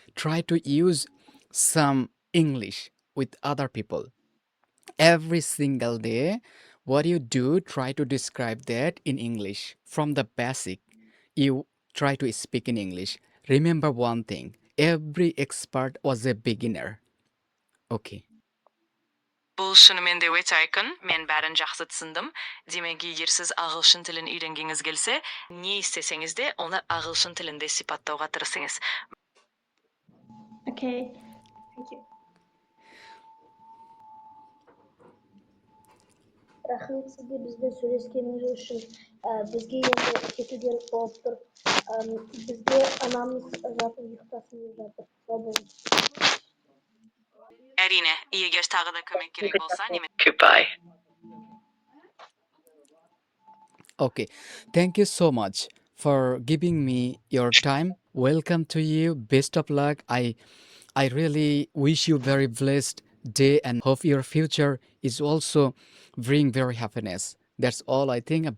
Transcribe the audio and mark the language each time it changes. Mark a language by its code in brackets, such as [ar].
[en] Try to use some English with other people. Every single day, what you do, try to describe that in English. From the basic, you try to speak in English. Remember one thing, every expert was a beginner. Okay. [kk] Бұл шынымен де өте айқын, мен бәрін жақсы түсіндім. Демек, егер сіз ағылшын тілін үйренгіңіз келсе, не істесеңіз де, оны ағылшын тілінде сипаттауға тырысыңыз. [en] Okay. Thank you. [kk] Рахмет сізге бізде сөйлескеніңіз үшін. бізге енді кету керек болып тұр. Бізге анамыз жатыр, ұйықтасын деп жатыр. Сау болыңыз. Әрине, егер тағы да көмек керек болса, Goodbye. [en] Okay, thank you so much for giving me your time. Welcome to you. Best of luck. I really wish you very blessed day and hope your future is also bring very happiness. That's all I think.